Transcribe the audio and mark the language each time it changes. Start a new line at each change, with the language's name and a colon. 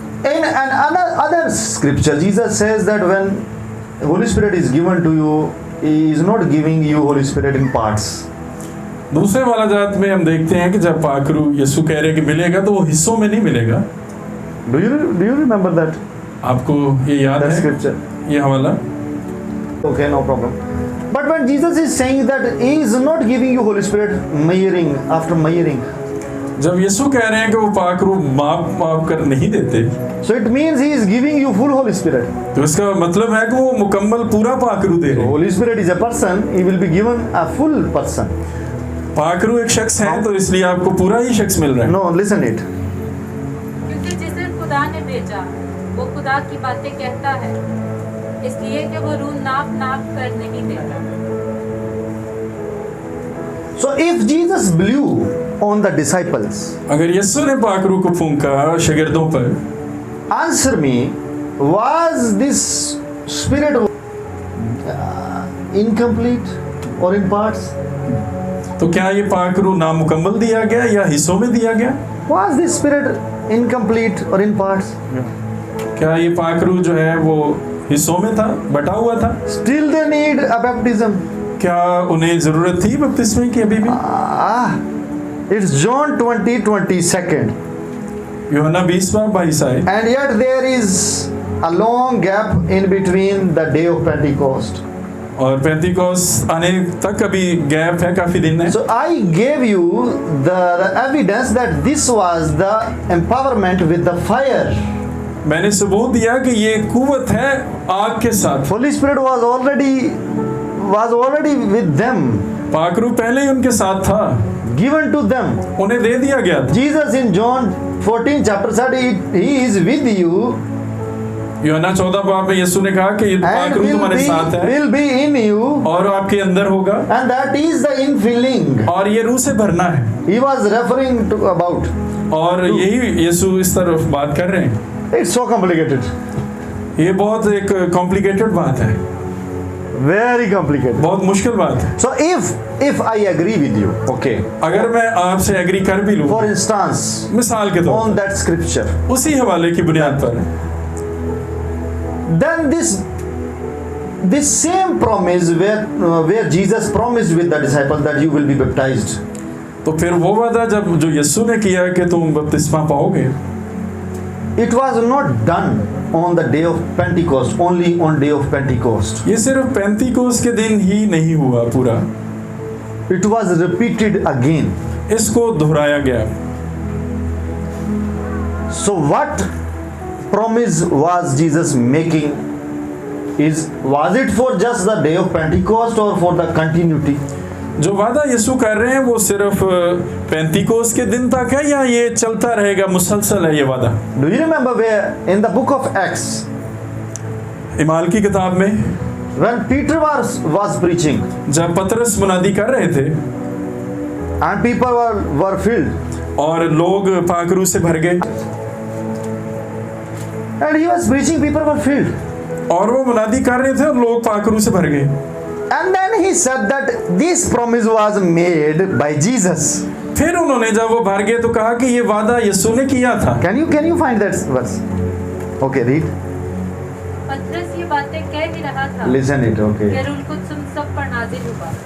English: In another scripture, Jesus says that when Holy Spirit is given to you, He is not giving you Holy Spirit in parts.
Hindi: दूसरे वाला जात में हम देखते हैं कि जब पाक रूह यीशु कह रहे कि मिलेगा तो वो हिस्सों में नहीं मिलेगा।
English: Do you remember that
Hindi: आपको ये याद है
English: scripture?
Hindi: ये हवाला?
English: Okay, no problem. But when Jesus is saying that He is not giving you Holy Spirit measuring after measuring,
Hindi: जब यीशु कह रहे हैं कि वो पाक रूह माप कर नहीं देते,
English: so it means He is giving you full Holy Spirit.
Hindi: तो इसका मतलब है कि वो मुकम्मल पूरा पाक रूह दे
English: So
Hindi: रहे हैं।
English: Holy Spirit is a person; He will be given a full person.
Hindi: पाक रूह एक शख्स है तो इसलिए आपको पूरा ही शख्स मिल रहा है।
English: No, listen it.
Hindi: क्योंकि जिसे खुदा ने भेजा वो खुदा की बातें कहता है, इसलिए कि वो रूह नाप कर नहीं देता।
English: So if Jesus blew on the disciples,
Hindi: अगर यीशु ने पाक रूह को फूंका शागिर्दों पर,
English: answer me, was this Spirit incomplete or in parts?
Hindi: तो क्या ये पाक रूह नामुकम्मल दिया गया या हिस्सों में दिया गया?
English: Was this Spirit incomplete or in parts?
Hindi: क्या ये पाक रूह जो है वो हिस्सों में था, बटा हुआ था?
English: Still they need a baptism.
Hindi: क्या उन्हें जरूरत थी बपतिस्मे की अभी भी?
English: It's John 20:22.
Hindi: यूहन्ना 20:22 आए।
English: And yet there is a long gap in between the day of Pentecost.
Hindi: और पेंतिकोस्त आने तक अभी गैप है, काफी दिन है।
English: So I gave you the evidence that this was the empowerment with the fire.
Hindi: मैंने सबूत दिया कि ये कुव्वत है आग के साथ।
English: Holy Spirit was already was already with them,
Hindi: पाक रूह पहले ही उनके साथ था,
English: given to them.
Hindi: उन्हें दे दिया गया था।
English: Jesus in John 14 chapter said, He is with you
Hindi: यूहन्ना 14 बाब में यीशु ने कहा कि ये पाक
English: and
Hindi: रूह तुम्हारे साथ है
English: will be in you,
Hindi: और आपके अंदर होगा,
English: and that is the infilling.
Hindi: और ये रूह से भरना है।
English: He was referring to about.
Hindi: और यही यीशु इस तरफ बात कर रहे हैं।
English: It's so complicated.
Hindi: ये बहुत एक कॉम्प्लिकेटेड बात है,
English: Very complicated.
Hindi: बहुत मुश्किल बात है।
English: So if I agree with you, okay,
Hindi: अगर मैं आपसे एग्री कर भी लूं,
English: for instance,
Hindi: मिसाल के तौर
English: on that scripture,
Hindi: पर उसी हवाले की बुनियाद पर,
English: then this same promise where Jesus promised with the disciples that you will be baptized,
Hindi: तो फिर वो वादा जब जो यीशु ने किया कि तुम बपतिस्मा पाओगे,
English: it was not done on the day of Pentecost, only on day of Pentecost.
Hindi: ये सिर्फ पेंतीकोस के दिन ही नहीं हुआ पूरा,
English: It was repeated again.
Hindi: इसको दोहराया गया।
English: So what promise was Jesus making? Was it for just the day of Pentecost or for the continuity?
Hindi: जो वादा यीशु कर रहे हैं वो सिर्फ पेंतीकोस के दिन तक है या ये चलता रहेगा, मुसलसल है ये वादा?
English: Do you remember where in the book of Acts,
Hindi: इमाल की किताब में
English: when Peter was preaching
Hindi: जब पतरस मुनादी कर रहे थे
English: and people were filled,
Hindi: और लोग पाक रूह से भर गए,
English: and he was preaching, people were filled,
Hindi: और वो मुनादी कर रहे थे और लोग पाक रूह से भर गए,
English: and then he said that this promise was made by Jesus.
Hindi: फिर उन्होंने जब वो भर गए तो कहा कि ये वादा यीशु ने किया था।
English: Can you find that verse? Okay, read.
Hindi: पतरस ये बातें कह ही रहा था
English: Listen it. Okay.
Hindi: कि रूह कुद्स तुम सब पर नाजिल हुआ।